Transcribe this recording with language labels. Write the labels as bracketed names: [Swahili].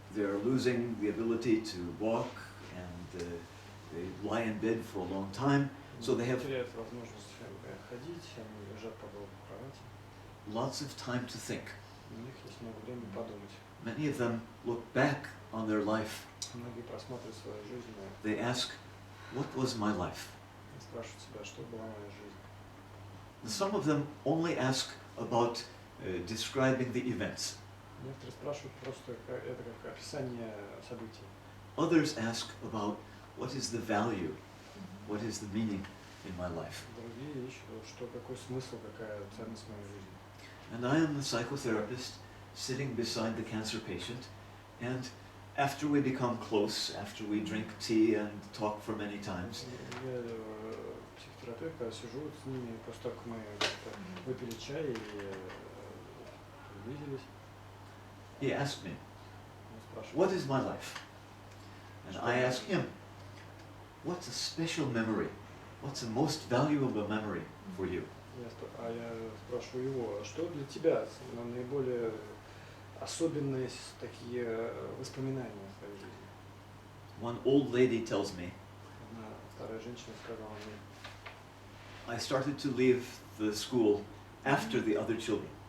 [English] They are losing the ability to walk, and they lie in bed for a long time. So they have [Russian] теряют возможность ходить, они лежат по долгу в кровати. [English] lots of time to think. [Russian] У них есть много времени подумать. [English] Many of them look back on their life. [Russian] Многие просматривают свою жизнь [English] They ask, what was my life? [Russian] и спрашивают себя, что была моя жизнь. [English] Some of them only ask about describing the events. [Russian] Некоторые спрашивают просто, это как описание событий. [English] Others ask about what is the value, what is the meaning in my life. [Russian] Другие ищут, что какой смысл, какая ценность моей жизни. [English] And I am the psychotherapist sitting beside the cancer patient, and after we become close, after we drink tea and talk for many times, [Russian] Я психотерапевт, когда сижу с ними, после того, как мы выпили чай и увиделись, [English] he asked me, [Russian] он спрашивает, [English] what is my life? And I ask him, what's a special memory? What's the most valuable memory for you? [Russian] я спрашиваю его, что для тебя наиболее особенные такие воспоминания в твоей жизни? [English] One old lady tells me, [Russian] Одна старая женщина сказала мне, [English] I started to leave the school after the other children.